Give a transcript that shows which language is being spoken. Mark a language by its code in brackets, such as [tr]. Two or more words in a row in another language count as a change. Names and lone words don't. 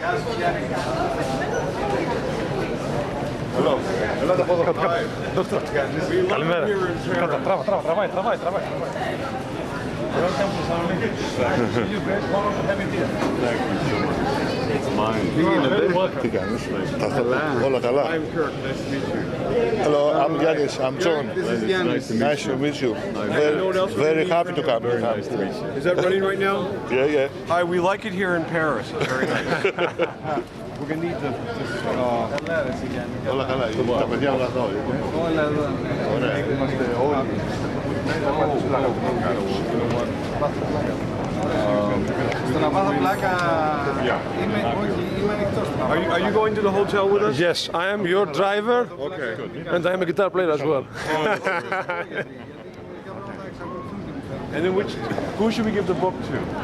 [en] Hello. [el] Ελάτε από εδώ κάτω. [en] Doctor. [el] Καλημέρα. Κάτω, τραβάει. [en] Welcome to Thessaloniki. You guys want to have it here. Thank you so much. It's mine. Very welcome. [el] Τι κάνεις? Όλα καλά. [en] I'm Kirk. Nice to meet you. Hello, I'm Yanis. I'm John. This is Yanis. Nice to meet you. Very happy to come. Very nice to meet you. Is that running right now? Yeah. Hi, we like it here in Paris. It's very nice. We're gonna need to [el] Όλα καλά. Τα παιδιά όλα εδώ. Ωραία. Είμαστε όλοι. [en] Are you going to the hotel with us? Yes, I am your driver. Okay. And I am a guitar player as well. And then who should we give the book to?